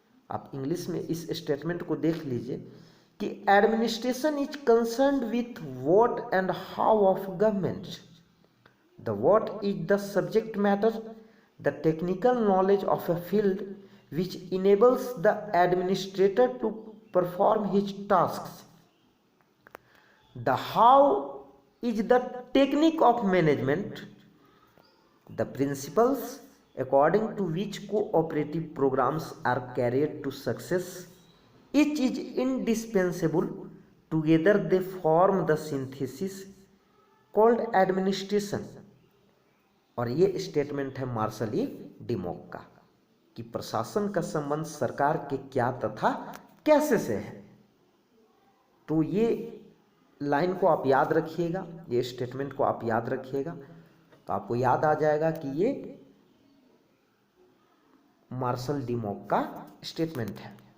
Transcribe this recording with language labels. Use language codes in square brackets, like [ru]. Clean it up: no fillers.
[hi] आप इंग्लिश में इस स्टेटमेंट को देख लीजिए कि [en] Administration is concerned with what and how of government. The what is the subject matter, the technical knowledge of a field which enables the administrator to perform his tasks. The how is the technique of management, the principles according to which cooperative programs are carried to success. Each is indispensable. Together they form the synthesis called administration. [hi] और ये statement है martial डिमॉक का कि प्रशासन का संबंध सरकार के क्या तथा कैसे से है। तो ये लाइन को आप याद रखिएगा, ये स्टेटमेंट को आप याद रखिएगा, तो आपको याद आ जाएगा कि ये मार्शल डिमॉक का स्टेटमेंट है।